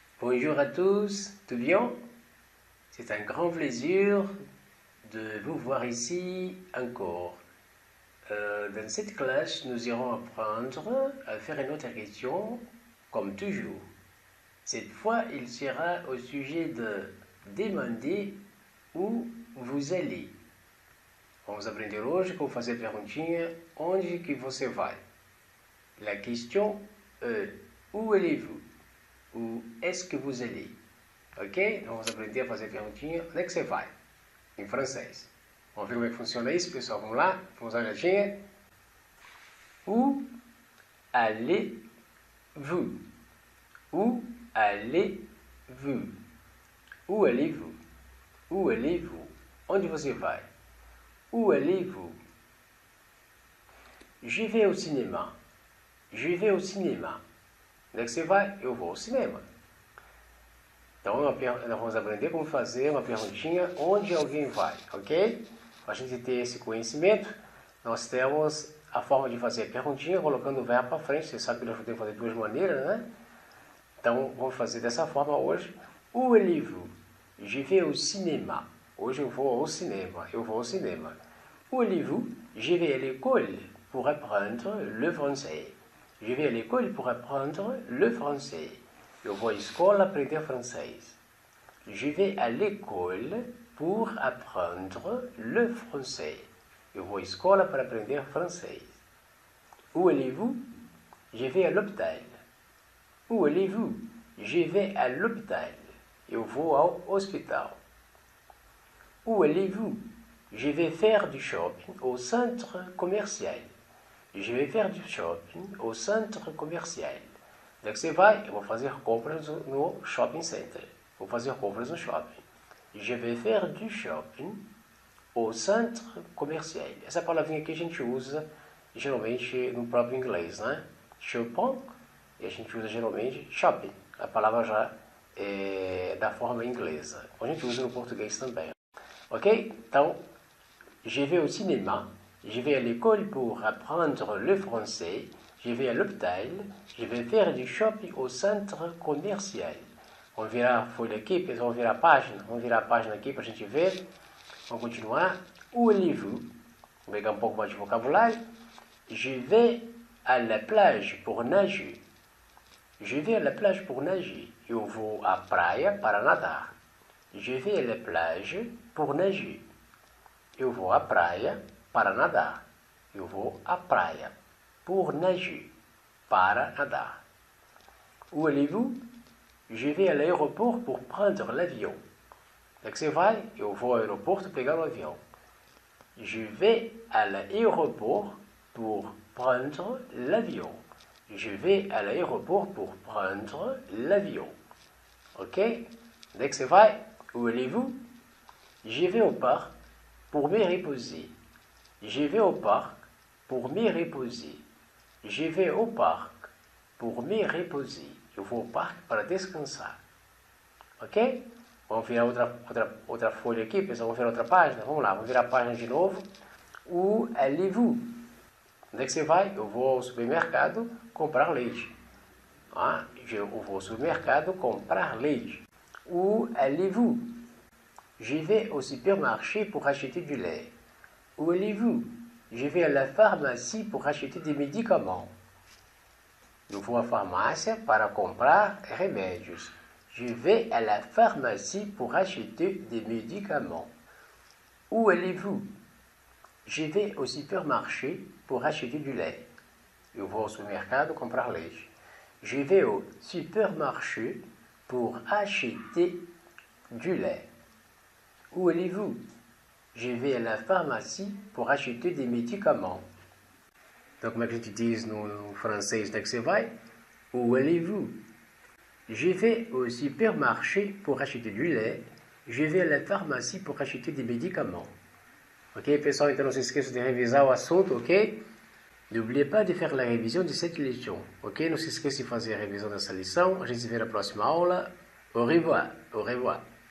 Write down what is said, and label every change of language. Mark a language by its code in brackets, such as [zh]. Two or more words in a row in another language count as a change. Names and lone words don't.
[fr] Bonjour à tous, tout bien? C'est un grand plaisir de vous voir ici encore. Dans cette classe, nous irons apprendre à faire une autre question, comme toujours. Cette fois, il sera au sujet de demander où vous allez. [pt] Vamos aprender hoje como fazer a perguntinha onde que você vai. [fr] La question est où allez-vous? Ou est-ce que vous allez? Ok? [pt] Então vamos aprender a fazer a perguntinha onde é que você vai? Em francês. Vamos ver como é que funciona isso, pessoal? Vamos lá? Vamos à gatinha. [fr] Où allez-vous? Où allez-vous? Où allez-vous? Où allez-vous? [pt] Onde você vai? [fr] Où allez-vous? Je vais au cinéma. Je vais au cinéma. [pt] Onde é que você vai? Eu vou ao cinema. Então, nós vamos aprender como fazer uma perguntinha onde alguém vai, ok? Para a gente ter esse conhecimento, nós temos a forma de fazer a perguntinha colocando o verbo para frente. Você sabe que nós podemos fazer de duas maneiras, né? Então, vamos fazer dessa forma hoje. [fr] Où allez-vous? Je vais au cinéma. [pt] Hoje eu vou ao cinema. Eu vou ao cinema. [fr] Où allez-vous? Je vais à l'école pour apprendre le français. Je vais à l'école pour apprendre le français. [pt] Eu vou à escola aprender francês. [fr] Je vais à l'école pour apprendre le français. [pt] Eu vou à escola para aprender francês. [fr] Où allez-vous? Je vais à l'hôpital. Où allez-vous? Je vais à l'hôpital. [pt] Eu vou ao hospital. [fr] Où allez-vous? Je vais faire du shopping au centre commercial. Je vais faire du shopping au centre commercial. [pt] Onde é que você vai? Eu vou fazer compras no [en] shopping center. [pt] Vou fazer compras no shopping. [fr] Je vais faire du shopping au centre commercial. [pt] Essa palavrinha aqui a gente usa geralmente no próprio inglês, né? Shopping, e a gente usa geralmente shopping. A palavra já é da forma inglesa. A gente usa no português também. Ok? Então, [fr] je vais au cinéma. Je vais à l'école pour apprendre le français. Je vais à l'hôpital. Je vais faire du shopping au centre commercial. [pt] Vamos virar a folha aqui, pessoal. Vamos virar a página. Vamos virar a página aqui para a gente ver. Vamos continuar. [fr] Où allez-vous? [pt] Vou pegar um pouco mais de vocabulário. [fr] Je vais à la plage pour nager. Je vais à la plage pour nager. [pt] Eu vou à praia para nadar. [fr] Je vais à la plage pour nager. [pt] Eu vou à praia para nadar. Eu vou à praia [fr] pour nager. [pt] Para nadar. [fr] Où allez-vous? Je vais à l'aéroport pour prendre l'avion. [pt] Onde é que você vai? Eu vou ao aeroporto pegar o avião. [fr] Je vais à l'aéroport pour prendre l'avion. Je vais à l'aéroport pour prendre l'avion. [pt] Ok? Onde é que você vai? [fr] Où allez-vous? Je vais au parc pour me reposer. Je vais au parc pour me reposer. Je vais au parc pour me reposer. [pt] Eu vou ao parque para descansar. Ok? Vamos virar outra folha aqui, pessoal. Vamos virar outra página? Vamos lá, vamos virar a página de novo. [fr] Où allez-vous? [pt] Onde é que você vai? Eu vou ao supermercado comprar leite. Eu vou ao supermercado comprar leite. [fr] Où allez-vous? Je vais au supermarché pour acheter du lait. Où allez-vous? Je vais à la pharmacie pour acheter des médicaments. [pt] Eu vou à farmácia para comprar remédios. [fr] Je vais à la pharmacie pour acheter des médicaments. Où allez-vous? Je vais au supermarché pour acheter du lait. [pt] Eu vou ao supermercado comprar leite. [fr] Je vais au supermarché pour acheter du lait. Où allez-vous? Je vais à la pharmacie pour acheter des médicaments. [pt] Então, como é que a gente diz no francês? Onde é que você vai? [fr] Où allez-vous? Je vais au supermarché pour acheter du lait. Je vais à la pharmacie pour acheter des médicaments. [pt] Ok, pessoal? Então, não se esqueça de revisar o assunto, ok? [fr] N'oubliez pas de faire la révision de cette leçon. [pt] Ok? Não se esqueça de fazer a revisão dessa lição. A gente se vê na próxima aula. [fr] Au revoir. Au revoir.